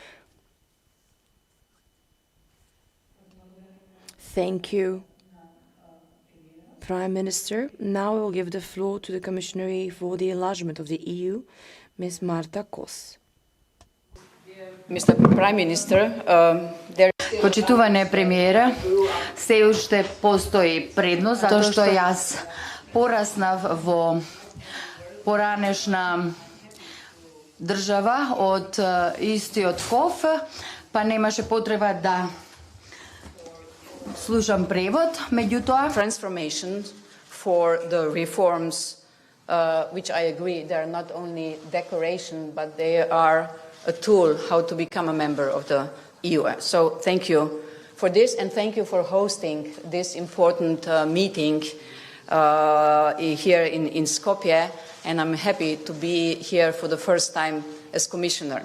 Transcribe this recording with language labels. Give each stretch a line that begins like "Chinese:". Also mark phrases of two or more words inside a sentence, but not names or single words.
English: Thank you, Prime Minister. Now I will give the floor to the Commissioner for the Enlargement of the EU, Ms. Marta Kos. Mr. Prime Minister,
Macedonian: Почитуване премиера, се уште постои предност, затоа што јас пораснав во поранешна држава од истиот ков, па немаше потреба да слушам превод, меѓутоа
English: Transformation for the reforms, which I agree, they are not only decoration, but they are a tool how to become a member of the EU. So thank you for this, and thank you for hosting this important meeting here in Skopje, and I'm happy to be here for the first time as Commissioner.